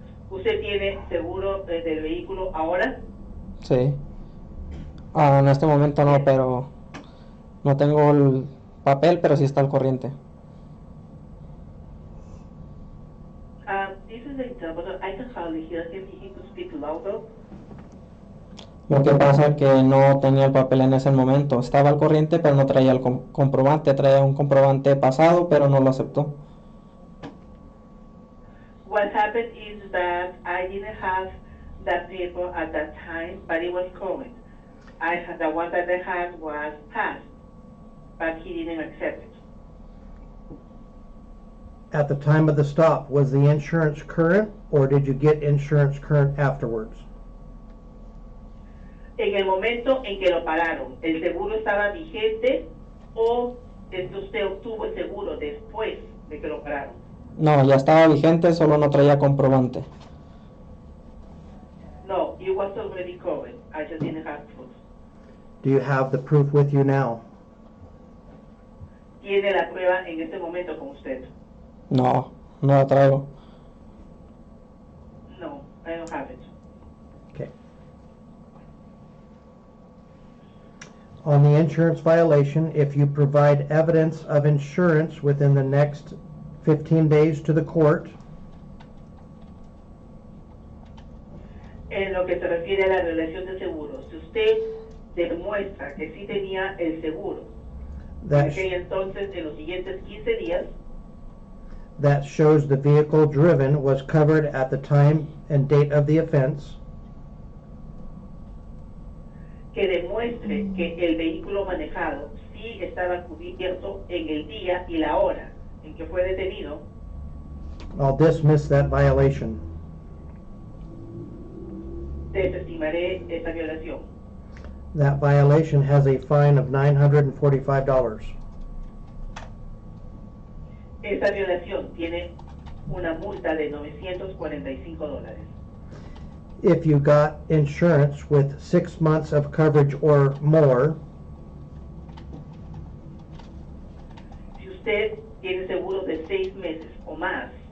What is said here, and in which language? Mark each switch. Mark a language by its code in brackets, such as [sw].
[es] ¿Usted tiene seguro del vehículo ahora? Sí. En este momento no, pero no tengo el papel, pero sí está al corriente. [en] This is the interpreter. I can hardly hear him. He could speak louder. [es] Lo que pasa es que no tenía el papel en ese momento. Estaba al corriente, pero no traía el comprobante. Traía un comprobante pasado, pero no lo aceptó. [en] What happened is that I didn't have that paper at that time, but it was current. The one that I had was past, but he didn't accept it. At the time of the stop, was the insurance current, or did you get insurance current afterwards? [es] En el momento en que lo pararon, ¿el seguro estaba vigente o usted obtuvo el seguro después de que lo pararon? No, ya estaba vigente, solo no traía comprobante. [en] No, it was already covered. I just didn't have proof. Do you have the proof with you now? [es] ¿Tiene la prueba en este momento con usted? No, no la traigo. [en] No, I don't have it. Okay. On the insurance violation, if you provide evidence of insurance within the next 15 days to the court, [es] En lo que se refiere a la relación de seguros, si usted demuestra que sí tenía el seguro, [en] that, [es] que entonces en los siguientes 15 días, [en] that shows the vehicle driven was covered at the time and date of the offense, [es] que demuestre que el vehículo manejado sí estaba cubierto en el día y la hora en que fue detenido, [en] I'll dismiss that violation. [es] desestimaré esa violación. [en] That violation has a fine of $945. [es] Esa violación tiene una multa de $945. [en] If you got insurance with 6 months of coverage or more, [es] Si usted tiene seguro de 6 meses o más,